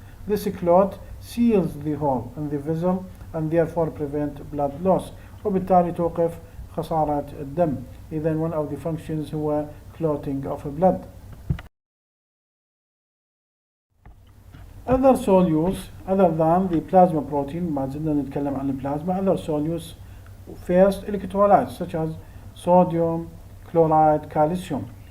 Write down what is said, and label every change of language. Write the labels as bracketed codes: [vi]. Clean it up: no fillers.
[en] This clot seals the hole in the vessel and therefore prevent blood loss. [ar] وبالتالي توقف خسارة الدم. [en] إذا one of the functions هو clotting of blood. Other solutes other than the plasma protein، [ar] ما زلنا نتكلم عن البلازما. [en] Other solutes first electrolytes such as sodium, chloride, calcium.